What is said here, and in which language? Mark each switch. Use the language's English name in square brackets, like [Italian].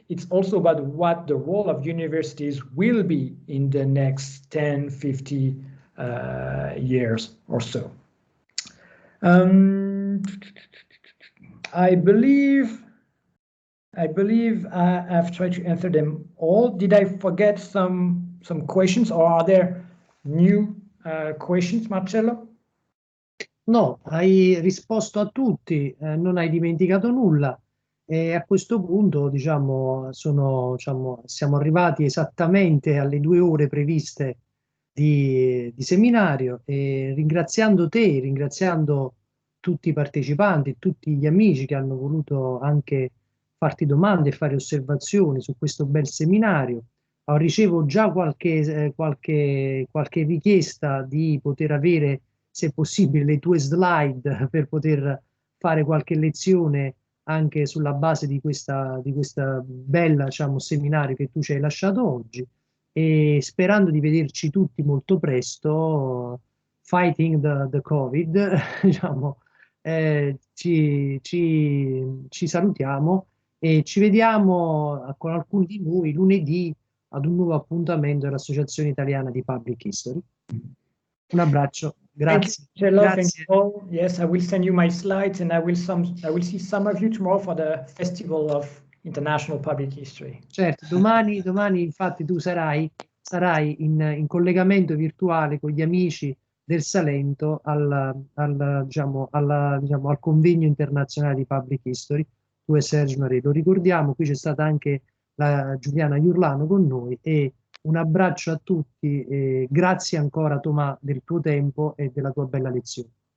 [English] it's also about what the role of universities will be in the next 10, 50 years or so. I believe I've tried to answer them all. Did I forget some questions, or are there new questions, Marcello? [Italian] No, hai risposto a tutti, non hai dimenticato nulla. E a questo punto, diciamo, siamo arrivati esattamente alle 2 ore previste di seminario, e ringraziando te, ringraziando tutti i partecipanti, tutti gli amici che hanno voluto anche farti domande e fare osservazioni su questo bel seminario. Ricevo già qualche richiesta di poter avere, se possibile, le tue slide per poter fare qualche lezione anche sulla base di questa bella, diciamo, seminario che tu ci hai lasciato oggi, e sperando di vederci tutti molto presto, [English] fighting the Covid, [Italian] diciamo, ci salutiamo e ci vediamo con alcuni di voi lunedì ad un nuovo appuntamento dell'Associazione Italiana di Public History. Un abbraccio, grazie. [English] Thank you, [Italian] Grazie. [English] thank you all. Yes, I will send you my slides, and I will see some of you tomorrow for the Festival of International Public History. [Italian] Certo, domani infatti tu sarai in collegamento virtuale con gli amici del Salento al convegno internazionale di Public History. Tu e Sergio Marè, lo ricordiamo, qui c'è stata anche la Giuliana Iurlano con noi, e un abbraccio a tutti e grazie ancora, Tomà, del tuo tempo e della tua bella lezione.